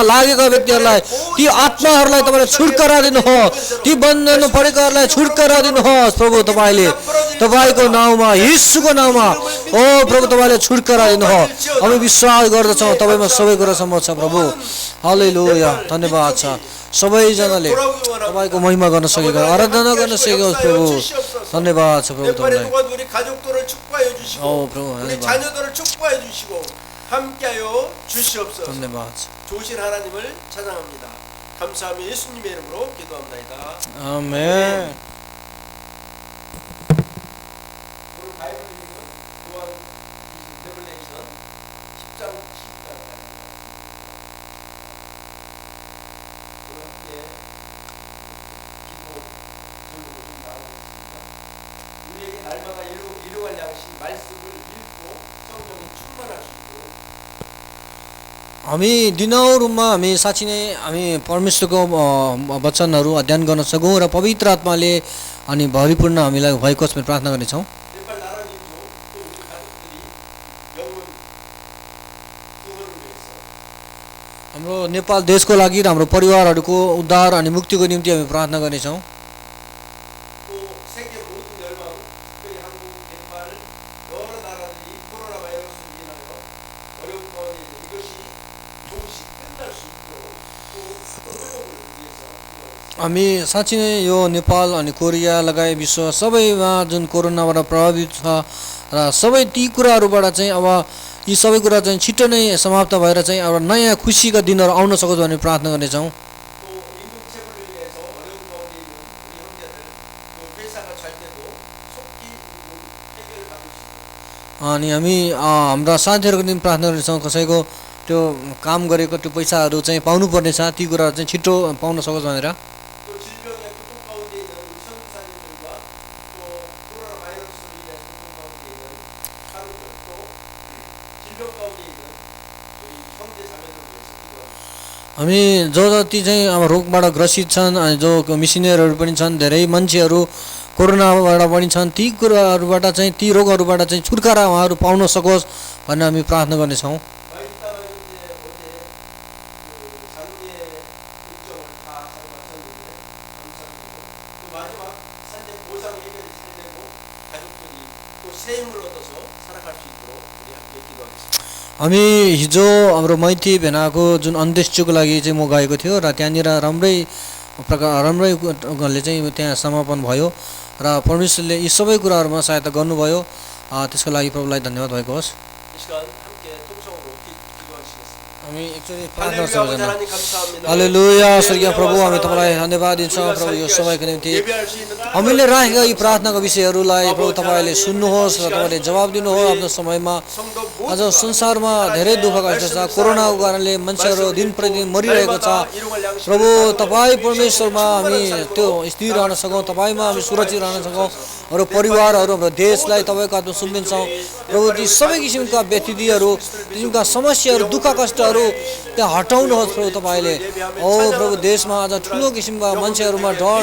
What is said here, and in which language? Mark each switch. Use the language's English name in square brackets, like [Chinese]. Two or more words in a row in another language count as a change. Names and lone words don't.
[Nepali] लागेका व्यक्तिहरूलाई ती आत्माहरूलाई तपाईँले छुटकारा दिनुहोस् ती बन्धनमा परेकाहरूलाई छुटकारा दिनुहोस् प्रभु तपाईँले तपाईँको नाउँमा यीशुको नाउँमा ओ प्रभु तपाईँले छुटकारा दिनुहोस् हामी विश्वास गर्दछौँ तपाईँमा सबै कुरा सम्भव छ प्रभु हालेलुया धन्यवाद छ सबैजनाले तपाईँको महिमा गर्न सकेको आराधना गर्न सकेको प्रभु धन्यवाद छ प्रभु तपाईँलाई [Korean] 우리 가족들을 축복하여 주시고 [Nepali] प्रभु [Korean] 우리 [Nepali] धन्यवाद [Korean] 자녀들을 축복하여 주시고 함께하여 주시옵소서. [Nepali] धन्यवाद छ [Korean] 좋으신 하나님을 찬양합니다. 감사하며 예수님의 이름으로 기도합나이다. 아멘 오늘 바이블 읽은 요한 레벨레이션 10장 10절까지 오늘 함께 기도 제목을 좀 나누겠습니다. 우리에게 날마다 일용할 양식 말씀을 읽고 성령이 충만할 수 있도록 [Nepali] हामी दिनहुरूमा हामी साँच्ची नै हामी परमेश्वरको वचनहरू अध्ययन गर्न सकौँ र पवित्र आत्माले अनि भरिपूर्ण हामीलाई भएको हामी प्रार्थना गर्नेछौँ [Korean] नेपाल 나라님도 또 우리 가족들이 영혼 구원을 위해서 [Nepali] हाम्रो नेपाल देशको लागि र हाम्रो परिवारहरूको उद्धार अनि मुक्तिको निम्ति हामी प्रार्थना गर्नेछौँ [Korean] 또 세계 모든 열방 특별히 한국, 네팔 여러 나라들이 코로나 바이러스로 인하여 어려운 가운데 있는 이것이 조금씩 끝날 수 있도록 또 회복을 위해서 기도하겠습니다. [Nepali] हामी साँच्ची नै यो नेपाल अनि कोरिया लगायत विश्व सबैमा जुन कोरोनाबाट प्रभावित छ र सबै ती कुराहरूबाट चाहिँ अब यी सबै कुरा चाहिँ छिटो नै समाप्त भएर चाहिँ अब नयाँ खुसीका दिनहरू आउन सकोस् भन्ने प्रार्थना गर्नेछौँ [Korean] 또 임금체불을 위해서 어려운 가운데 있는 우리 형제들 또 회사가 잘 때도 속히 해결하고 있습니다. [Nepali] अनि हामी हाम्रा साथीहरूको निम्ति प्रार्थना गर्नेछौँ कसैको त्यो काम गरेको त्यो पैसाहरू चाहिँ पाउनुपर्नेछ ती कुराहरू चाहिँ छिटो पाउन सकोस् भनेर [Korean] 또 질병의 고통 가운데 있는 우리 선교사님들과 또 코로나 바이러스로 인해서 고통 가운데 있는 사람들 또 질병 가운데 있는 우리 형제 자매들을 위해서 기도합니다. [Nepali] हामी जो जति चाहिँ अब रोगबाट ग्रसित छन् अनि जो मिसिनेरीहरू पनि छन् धेरै मान्छेहरू कोरोनाबाट पनि छन् ती कुराहरूबाट चाहिँ ती रोगहरूबाट चाहिँ छुटकारा उहाँहरू पाउन सकोस् भनेर हामी प्रार्थना गर्नेछौँ [Korean] 마이스타가 이제 어제 그 장례 일정을 다 잘 마쳤는데 감사드리고 또 마지막 산재 보상 해결이 잘 되고 가족들이 또 새 힘을 얻어서 살아갈 수 있도록 우리 함께 기도하겠습니다. [Nepali] हामी हिजो हाम्रो मैती भेनाको जुन अन्त्येष्टिको लागि चाहिँ म गएको थियो र त्यहाँनिर राम्रै चाहिँ त्यहाँ समापन भयो र परमेश्वरले यी सबै कुराहरूमा सहायता गर्नुभयो त्यसको लागि प्रभुलाई धन्यवाद भएको होस् [Korean] 이 시간 함께 통성으로 기도하시겠습니다. [Nepali] हामी एकचोटि प्रार्थना [Korean] 할렐루야 아버지 [Nepali] सबैजना [Korean] 하나님 감사합니다. [Nepali] हालेलुया स्वर्गीय प्रभु हामी तपाईँलाई धन्यवाद दिन्छौँ प्रभु यो सबैको निम्ति [Korean] 예배할 수 있는 [Nepali] हामीले राखेका यी प्रार्थनाको विषयहरूलाई प्रभु तपाईँले सुन्नुहोस् र तपाईँले जवाब दिनुहोस् आफ्नो समयमा [Korean] 성도 [Nepali] आज [Korean] 모두가 [Nepali] संसारमा धेरै दुःख कष्ट छ कोरोनाको कारणले मान्छेहरू दिन प्रतिदिन मरिरहेको छ [Korean] 날마다 일용할 양식을 [Nepali] प्रभु तपाईँ परमेश्वरमा हामी त्यो स्थिर रहन सकौँ तपाईँमा हामी सुरक्षित रहन सकौँ हाम्रो परिवारहरू हाम्रो देशलाई तपाईँको हातमा सुम्पिन्छौँ प्रभु ती सबै किसिमका व्यतिथिहरू किसिमका समस्याहरू दुःख कष्टहरू त्यहाँ हटाउनुहोस् प्रभु तपाईँले ओ प्रभु देशमा आज ठुलो किसिमका मान्छेहरूमा डर